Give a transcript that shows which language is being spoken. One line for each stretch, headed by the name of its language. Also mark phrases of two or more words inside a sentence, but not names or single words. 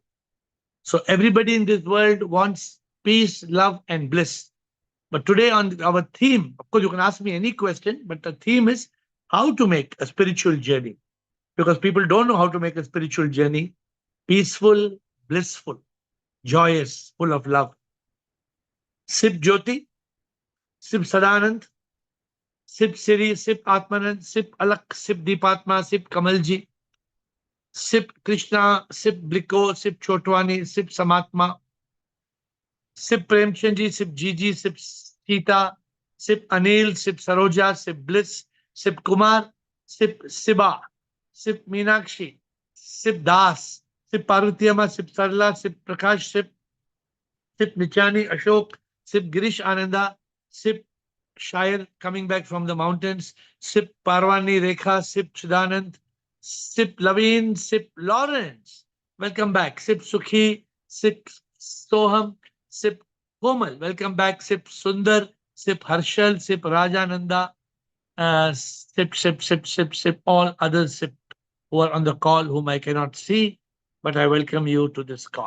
English: So, everybody in this world wants peace, love, and bliss. But today, on our theme, of course, you can ask me any question, but the theme is how to make a spiritual journey. Because people don't know how to make a spiritual journey peaceful, blissful, joyous, full of love. Sip Jyoti, Sip Sadanand, Sip Siri, Sip Atmanand, Sip Alak, Sip Deepatma, Sip Kamalji, Sip Krishna, Sip Bliko, Sip Chotwani, Sip Samatma, Sip Premchandji, Sip Gigi, Sip Sita, Sip Anil, Sip Saroja, Sip Bliss, Sip Kumar, Sip Siba, Sip Meenakshi, Sip Das, Sip Parvatiyama, Sip Sarla, Sip Prakash, Sip Nichani Ashok, Sip Girish Ananda, Sip Shair coming back from the mountains, Sip Parwani Rekha, Sip Chidanand, Sip Laveen, Sip Lawrence. Welcome back. Sip Sukhi, Sip Soham, Sip Komal. Welcome back. Sip Sundar, Sip Harshal, Sip Rajananda, Sip, all others Sip who are on the call whom I cannot see, but I welcome you to this call.